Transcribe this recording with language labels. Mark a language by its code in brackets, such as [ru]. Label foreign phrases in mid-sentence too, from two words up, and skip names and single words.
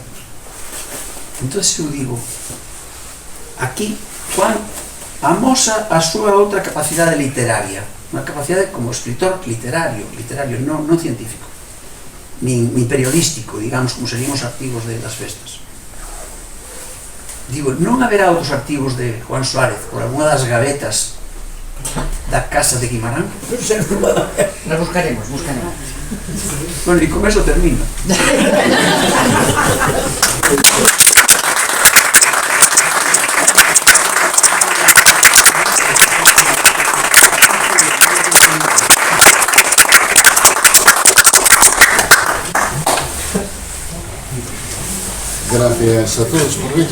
[gl] Entón, eu digo, aquí Juan amosa a súa outra capacidade literaria, unha capacidade como escritor literario, non científico, nin periodístico, digamos, como serían os artigos das festas. Digo, non haberá outros artigos de Juan Suárez por alguna das gavetas da casa de Guimarán? [es] Nos buscaremos. Bueno, [gl] e con eso termino. [es] Gracias a todos por venir.